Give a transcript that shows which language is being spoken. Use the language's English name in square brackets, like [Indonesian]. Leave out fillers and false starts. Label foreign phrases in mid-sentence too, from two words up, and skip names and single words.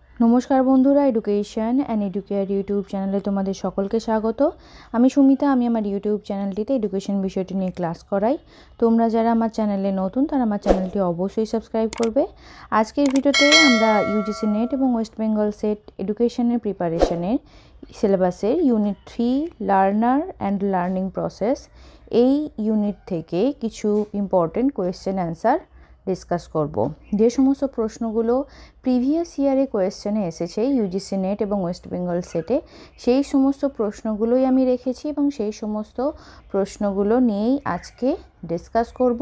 [Bangla] নমস্কার বন্ধুরা এডুকেশন অ্যান্ড এডুকেয়ার ইউটিউব চ্যানেলে তোমাদের সকলকে স্বাগত। আমি সুমিতা, আমি আমার ইউটিউব চ্যানেলটিতে এডুকেশন বিষয়টি নিয়ে ক্লাস করাই। তোমরা যারা আমার চ্যানেলে নতুন তারা আমার চ্যানেলটি অবশ্যই সাবস্ক্রাইব করবে। আজকের ভিডিওতে আমরা ইউজিসি নেট এবং ওয়েস্ট বেঙ্গল সেট এডুকেশনের প্রিপারেশনের সিলেবাসের ইউনিট 3 [English] learner and learning process [Bangla] এই यूनिट থেকে কিছু [English] important question answer discuss [Bangla] করব। যে সমস্ত প্রশ্নগুলো [English] previous year [Bangla] কোয়েশ্চেনে এসেছে ইউজিসি নেট এবং ওয়েস্ট বেঙ্গল সেটে, সেই সমস্ত প্রশ্নগুলোই আমি রেখেছি এবং সেই সমস্ত প্রশ্নগুলো নিয়েই আজকে ডিসকাস করব।